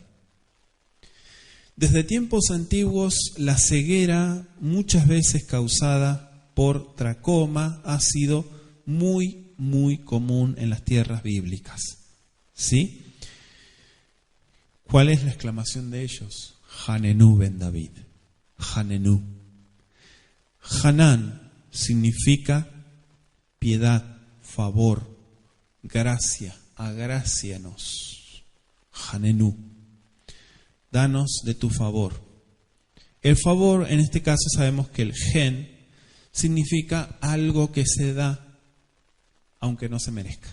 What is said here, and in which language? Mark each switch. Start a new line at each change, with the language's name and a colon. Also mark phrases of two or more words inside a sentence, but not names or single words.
Spanish: Desde tiempos antiguos, la ceguera, muchas veces causada por tracoma, ha sido muy, muy común en las tierras bíblicas. ¿Sí? ¿Cuál es la exclamación de ellos?
Hebrew: חננו בן דוד. חננו.
Spanish: Hanan significa piedad, favor, gracia, agrácianos. Hanenu, danos de tu favor. El favor, en este caso sabemos que el gen significa algo que se da aunque no se merezca.